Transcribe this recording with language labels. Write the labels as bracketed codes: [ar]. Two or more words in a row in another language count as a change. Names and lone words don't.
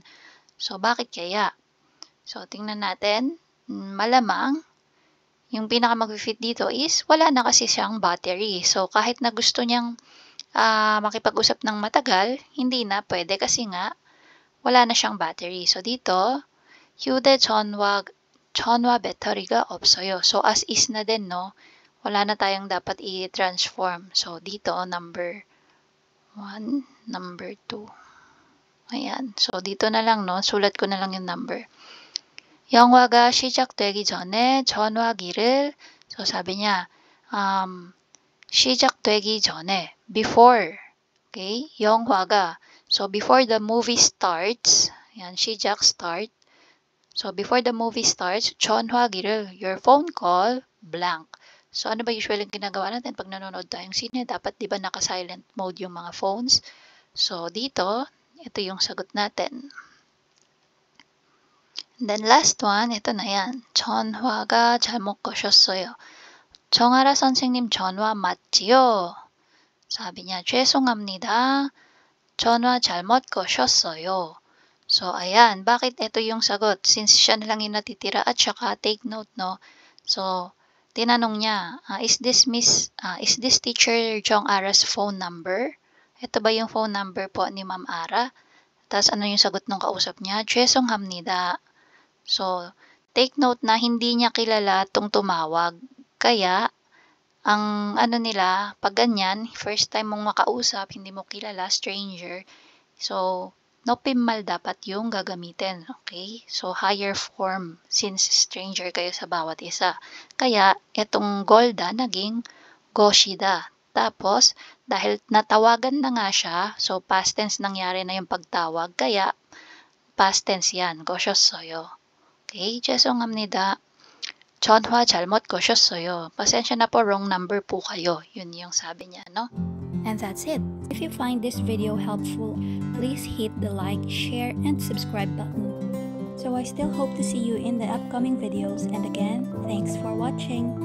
[tl] So, bakit kaya? So, tingnan natin. Malamang, yung pinaka mag-fit dito is wala na kasi siyang battery. So, kahit na gusto niyang makipag-usap ng matagal, hindi na pwede kasi nga wala na siyang battery. So, dito, [ko] 휴대전화 배터리가 없어요. [tl] So, [en] as is [tl] na din, no? Wala na tayong dapat i-transform. So, dito, number 1, number 2. Ayan. So, dito na lang, no? Sulat ko na lang yung number. [ko] 영화가 시작되기 전에 전화기를, [tl] so sabi niya, [ko] 시작되기 전에, [en] before, okay, [ko] 영화가, [en] so before the movie starts, yan, 시작, start, so before the movie starts, 전화기를, your phone call, blank. [tl] So ano ba usually ginagawa natin pag nanonood tayong sine? Dapat di ba naka- [en] silent mode [tl] yung mga phones? So dito, ito yung sagot natin. [en] Then last one, [tl] ito na yan. [ko] 전화가 잘못 거셨어요. 정아라 선생님 전화 맞지요? [tl] sabi niya, [ko] 죄송합니다. 전화 잘못 거셨어요. [tl] So, ayan. Bakit ito yung sagot? Since siya na lang yung natitira at saka [en] take note, [tl] no? So, tinanong niya, [en] is this teacher Jong Ara's phone number? [tl] Ito ba yung [en] phone number [tl] po ni Ma'am Ara? Tapos ano yung sagot ng kausap niya? [ko] 죄송합니다. [tl] So, [en] take note [tl] na hindi niya kilala itong tumawag. Kaya, ang ano nila, pag ganyan, first time mong makausap, hindi mo kilala, stranger. So, noppimal dapat yung gagamitin. Okay? So, [en] higher form [tl] since stranger kayo sa bawat isa. Kaya, itong Golda naging Goshida. Tapos, dahil natawagan na nga siya, so [en] past tense [tl] nangyari na yung pagtawag, kaya [en] past tense [tl] yan, goshossoyo. [ko] Okay, 죄송합니다. 전화 잘못 거셨어요. [tl] Pasensya na po, [en] wrong number [tl] po kayo. Yun yung sabi niya, no? [en] And that's it. If you find this video helpful, please hit the like, share, and subscribe button. So I still hope to see you in the upcoming videos, and again, thanks for watching.